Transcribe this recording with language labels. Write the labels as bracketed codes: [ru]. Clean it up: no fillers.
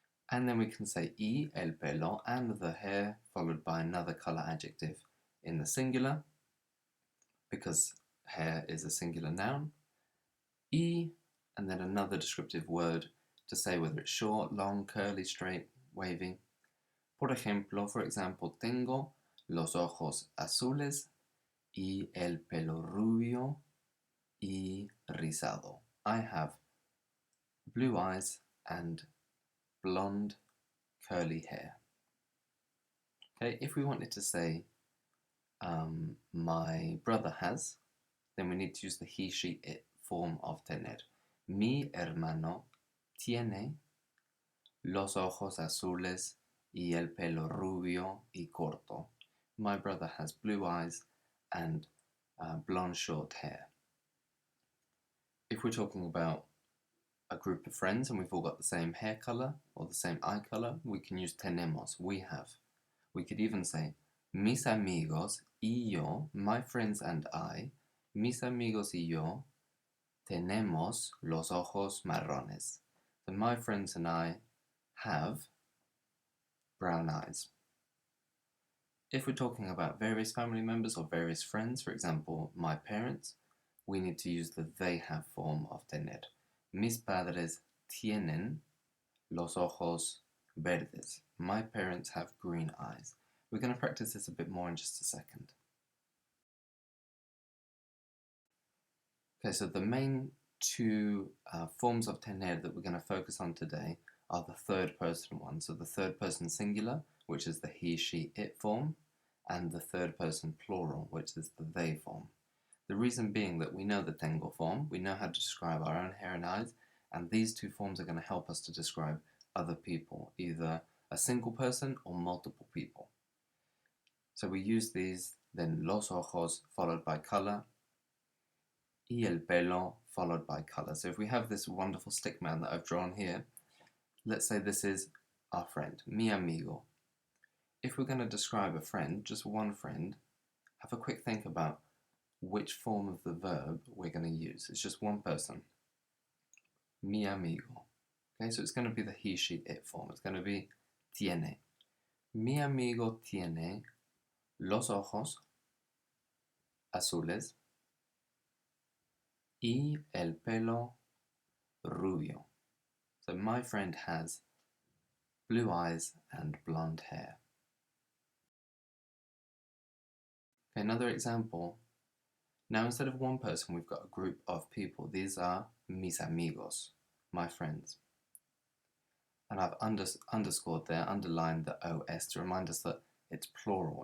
[en] And then we can say y, el pelo, and the hair, followed by another color adjective in the singular, because hair is a singular noun. Y, and then another descriptive word to say whether it's short, long, curly, straight, wavy. [es] Por ejemplo, for example, tengo los ojos azules y el pelo rubio y rizado. [en] I have blue eyes and blonde curly hair. Okay, if we wanted to say my brother has, then we need to use the he, she, it form of tener. [es] Mi hermano tiene los ojos azules y el pelo rubio y corto. [en] My brother has blue eyes and blonde short hair. If we're talking about a group of friends and we've all got the same hair color or the same eye color, we can use tenemos, we have. [es] We could even say mis amigos y yo, my friends and I, mis amigos y yo tenemos los ojos marrones. [en] So my friends and I have brown eyes. If we're talking about various family members or various friends, for example, my parents, we need to use the they have form of tener. [es] Mis padres tienen los ojos verdes. [en] My parents have green eyes. We're going to practice this a bit more in just a second. Okay, so the main two forms of tener that we're going to focus on today are the third person one. So the third person singular, which is the he, she, it form, and the third person plural, which is the they form. The reason being that we know the tengo form, we know how to describe our own hair and eyes, and these two forms are going to help us to describe other people, either a single person or multiple people. So we use these, then los ojos followed by color, y el pelo followed by color. So if we have this wonderful stick man that I've drawn here, let's say this is our friend, mi amigo. If we're going to describe a friend, just one friend, have a quick think about which form of the verb we're going to use. It's just one person. Mi amigo. Okay, so it's going to be the he, she, it form. It's going to be tiene. [es] Mi amigo tiene los ojos azules y el pelo rubio. [en] So my friend has blue eyes and blonde hair. Okay, another example. Now instead of one person, we've got a group of people. These are mis amigos, my friends. And I've underscored there, underlined the OS to remind us that it's plural.